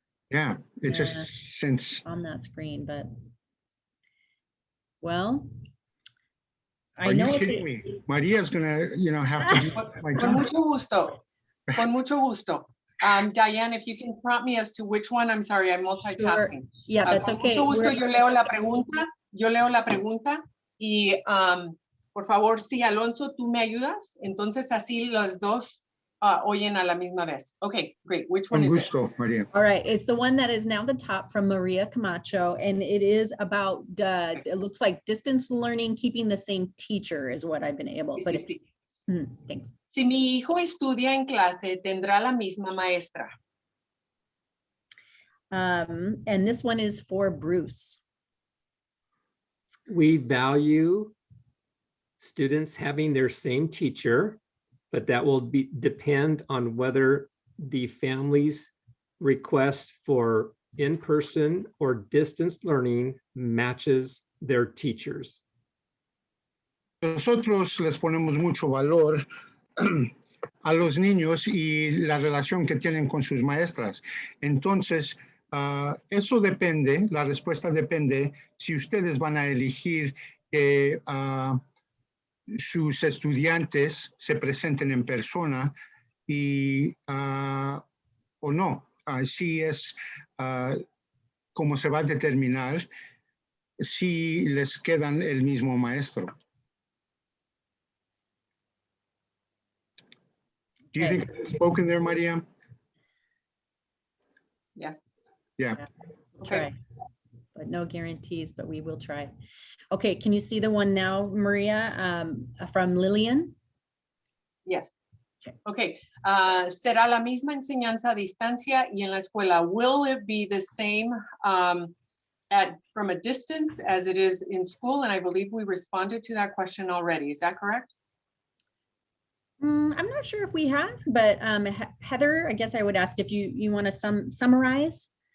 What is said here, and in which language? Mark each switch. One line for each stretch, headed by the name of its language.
English: Yeah, it's just since on that screen, but well, are you kidding me? Maria's gonna, have to do my
Spanish: Con
English: job.
Spanish: mucho gusto. Con mucho gusto.
English: Diane, if you can prompt me as to which one, I'm sorry, I'm multitasking. Sure. Yeah, that's
Spanish: con
English: okay.
Spanish: Mucho gusto, yo leo la pregunta y por favor, si Alonso, tú me ayudas, entonces así los dos oyen a la misma vez.
English: Okay, great. Which one is it? Maria. All right, it's the one that is now the top from Maria Camacho, and it is about, it looks like distance learning, keeping the same teacher is what I've been able, but
Spanish: Sí.
English: Thanks.
Spanish: Si mi hijo estudia en clase, tendrá la misma maestra.
English: And this one is for Bruce. We value students having their same teacher, but that will depend on whether the family's request for in-person or distance learning matches their teachers.
Spanish: Nosotros les ponemos mucho valor a los niños y la relación que tienen con sus maestras. Entonces, eso depende, la respuesta depende si ustedes van a elegir que sus estudiantes se presenten en persona y o no. Así es como se va a determinar si les quedan el mismo maestro.
English: Do you think I've spoken there, Maria? Yes. Yeah. Try, but no guarantees, but we will try. Okay, can you see the one now, Maria, from Lillian? Yes. Okay.
Spanish: Será la misma enseñanza a distancia y en la escuela.
English: Will it be the same from a distance as it is in school? And I believe we responded to that question already. Is that correct? I'm not sure if we have, but Heather, I guess I would ask if you want to summarize.